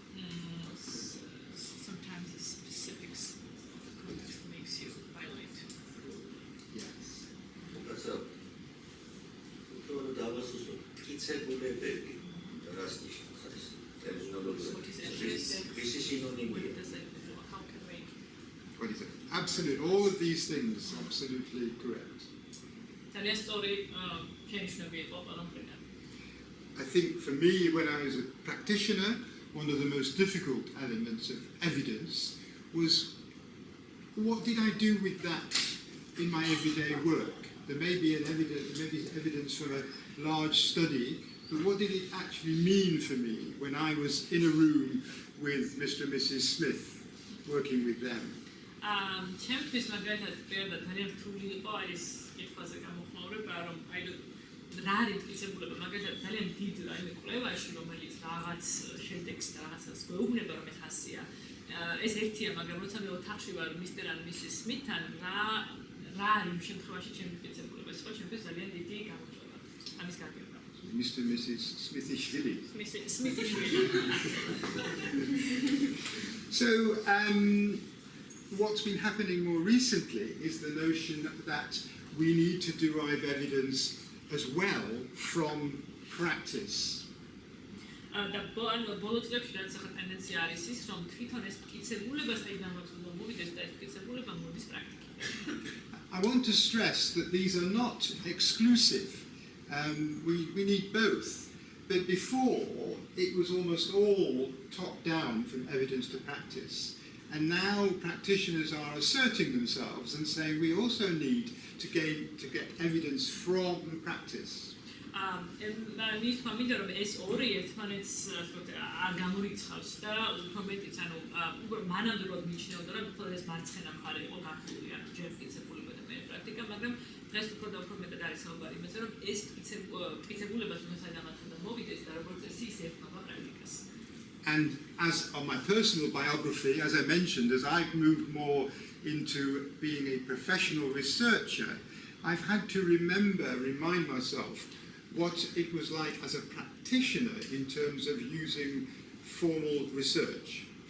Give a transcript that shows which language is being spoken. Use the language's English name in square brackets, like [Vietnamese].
[English] Sometimes the specifics of the context makes you violate. Yes. [Georgian] მტკიცებულებები რას ნიშნავს ეს ტერმინოლოგია? [English] What is evidence? This is synonymous. What does it mean? How can we? What is it? Absolutely. All of these things, absolutely correct. [Georgian] ძალიან სწორი შენიშვნები იყო ყველაფერთან. [English] I think for me, when I was a practitioner, one of the most difficult elements of evidence was what did I do with that in my everyday work? There may be evidence from a large study, but what did it actually mean for me when I was in a room with Mr. and Mrs. Smith, working with them? [Georgian] ჩემთვის მაგალითად პირადად ძალიან რთული იყო ეს კითხვაზე გამოხმაურება, რომ აი რა არის მტკიცებულება, მაგალითად ძალიან დიდ რაიმე კვლევაში, რომელიც რაღაც შედეგს და რაღაცას გვეუბნება, რომ ეს ასია. ეს ერთია, მაგრამ როცა მე ოთახში ვარ მისტერ ან მისის სმითთან, რა არის იმ შემთხვევაში ჩემი მტკიცებულება, ეს ხო ჩემთვის ძალიან დიდი გამოწვევა. ამის გაგება. [English] Mr. and Mrs. Smithishvili. Smithishvili. So, what's been happening more recently is the notion that we need to derive evidence as well from practice. [Georgian] და ბოლო წლებში რაც ახლა ტენდენცია არის ის, რომ თვითონ ეს მტკიცებულება საიდანაც უნდა მოვიდეს და ეს მტკიცებულება მოდის პრაქტიკიდან. [English] I want to stress that these are not exclusive. We need both. But before, it was almost all top-down from evidence to practice. And now practitioners are asserting themselves and saying we also need to get evidence from practice. [Georgian] მის თქმით რომ ეს ორი ერთმანეთს არ გამორიცხავს და უფრო მეტიც ანუ უკვე მანამდე რომ მიჩნეოდა რომ უფრო ეს მარცხენა მხარე იყო გაფრთხილი ანუ ჯერ მტკიცებულება და მე პრაქტიკა მაგრამ დღეს უფრო და უფრო მეტად არის საუბარი იმაზე რომ ეს მტკიცებულებას უნდა საიდანაც მოვიდეს და როგორც წესი ის ერთმანეთს პრაქტიკას. [English] And as on my personal biography, as I mentioned, as I've moved more into being a professional researcher, I've had to remind myself what it was like as a practitioner in terms of using formal research.